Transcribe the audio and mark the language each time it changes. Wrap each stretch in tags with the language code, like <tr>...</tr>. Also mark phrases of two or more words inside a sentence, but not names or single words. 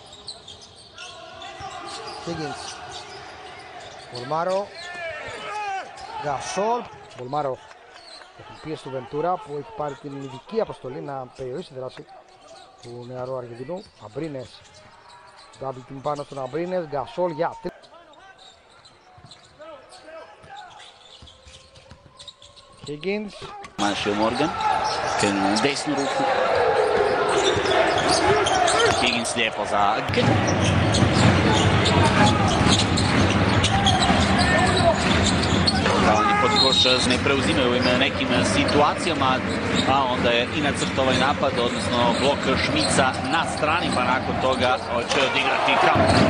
<el>Higgins. Μπολμάρο. Γκασόλ. Μπολμάρο. Έχει πίεση του Βεντούρα που έχει πάρει την ειδική αποστολή να περιορίσει τη δράση του νεαρού Αργεντινού. Αμπρίνες.</el> <en>Double team</en> <el>πάνω στον Αμπρίνες. Γκασόλ για 3. Higgins.</el> <hr>Mašio Morgan, krenuo na desnu ruku. Higgins lijepo za Ake. Davanje pod koš ne preuzimaju u nekim situacijama, a onda je i nacrta ovaj napad, odnosno blok Šmica na strani, pa nakon toga će odigrati kamp.</hr>